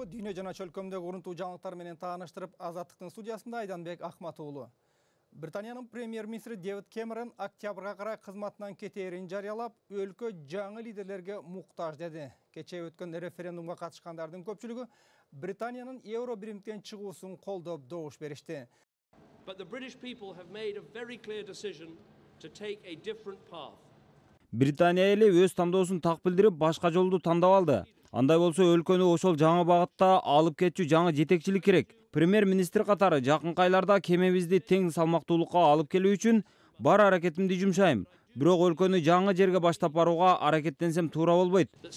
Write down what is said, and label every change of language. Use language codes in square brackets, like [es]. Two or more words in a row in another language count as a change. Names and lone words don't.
[ky] Дүйнө жана чөлкөмдөгү урунтуу жаңылыктар менен тааныштырып, Азаттыктын студиясында Айданбек Акматуулу. Британиянын премьер-министри Дэвид Кэмерон октябрга карай кызматынан кетээрин жарыялап, өлкө жаңы лидерлерге муктаж деди. Кечээ өткөн референдумга катышкандардын көпчүлүгү Британиянын евро биримден чыгуусун колдоп добуш беришти. [en] But the British people have made a very clear decision to take a different path. [ky] Британия эли өз тандоосун так билдирип, башка жолду тандап алды. Андай болсо өлкөнү ошол жаңы багытта алып кетчү жаңы жетекчилик керек. Премьер-министр катары жакынкы айларда кемебизди тең салмактуулукка алып келүү үчүн бар аракетимди жумшайм. Бирок өлкөнү жаңы жерге баштап барууга аракеттенсем туура болбойт.